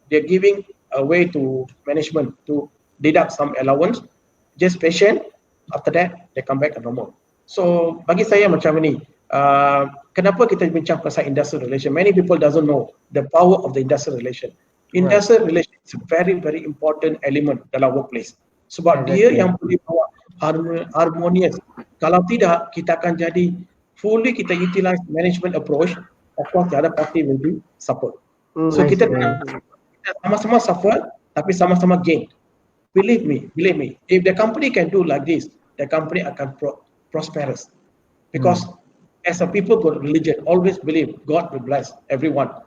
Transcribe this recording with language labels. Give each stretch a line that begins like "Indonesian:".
English: They're giving a way to management to deduct some allowance. Just patient. After that, they come back to normal.
Malay: So bagi saya macam ni, kenapa kita bincang pasal industrial relation?
English: Many people doesn't know the power of the industrial relation. Industrial relation is a very, very important element
Malay: dalam
English: workplace.
Malay: Sebab dia yang boleh bawa harmonious. Kalau tidak, kita akan jadi fully kita
English: utilize management approach. Of course, the other party will be suffer. So
Malay: kita sama-sama
English: suffer,
Malay: tapi sama-sama
English: gain. Believe me. If the company can do like this, the company
Malay: akan
English: prosperous. Because as a people got religion, always believe God will bless everyone.